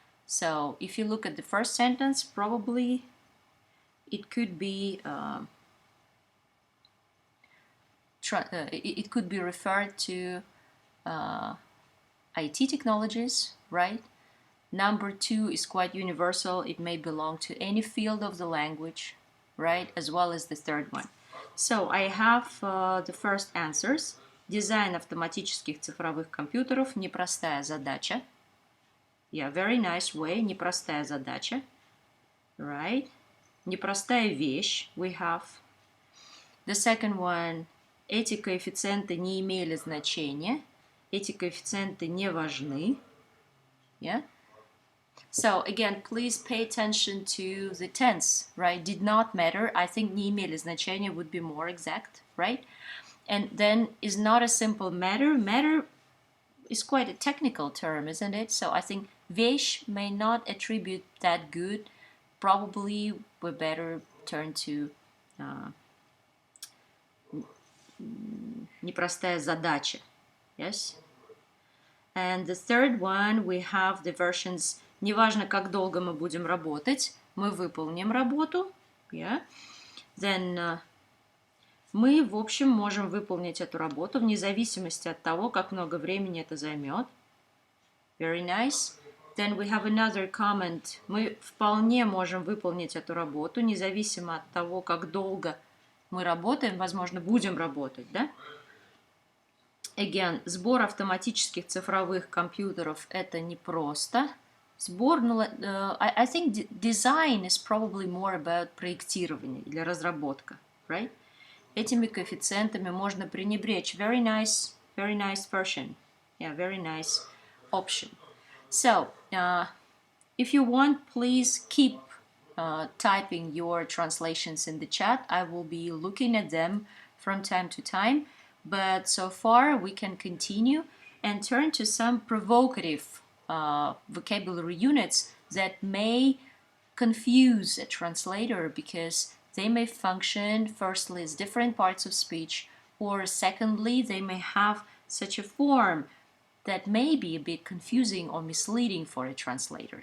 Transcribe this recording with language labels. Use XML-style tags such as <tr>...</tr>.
<en>So if you look at the first sentence, probably it could be it could be referred to IT technologies, right? Number 2 is quite universal. It may belong to any field of the language, right? As well as the third one. So I have the first answers.</en> <ru>Дизайн автоматических цифровых компьютеров – непростая задача.</ru> <en>Yeah, very nice way.</en> <ru>Непростая задача.</ru> <en>Right?</en> <ru>Непростая вещь.</ru> <en>We have. The second one.</en> <ru>Эти коэффициенты не имели значения. Эти коэффициенты не важны.</ru> <en>Yeah? So again, please pay attention to the tense, right? Did not matter. I think</en> <ru>не имели значения</ru> <en>would be more exact, right? And then is not a simple matter. Matter is quite a technical term, isn't it? So I think вещь may not attribute that good. Probably we better turn to</en> <ru>непростая задача.</ru> <en>Yes? And the third one, we have the versions</en> <ru>неважно, как долго мы будем работать, мы выполним работу.</ru> <en>Yeah? Then</en> <ru>мы, в общем, можем выполнить эту работу вне зависимости от того, как много времени это займет.</ru> <en>Very nice. Then we have another comment.</en> <ru>Мы вполне можем выполнить эту работу, независимо от того, как долго мы работаем, возможно, будем работать, да?</ru> <en>Again,</en> <ru>сбор автоматических цифровых компьютеров – это непросто.</ru> <en>Сбор, I think design is probably more about</en> <ru>проектирование или разработка,</ru> <en>right?</en> <ru>Этими коэффициентами можно пренебречь.</ru> <en>Very nice version. Yeah, very nice option. So, if you want, please keep typing your translations in the chat. I will be looking at them from time to time. But so far, we can continue and turn to some provocative vocabulary units that may confuse a translator because they may function firstly as different parts of speech, or secondly, they may have such a form that may be a bit confusing or misleading for a translator.</en>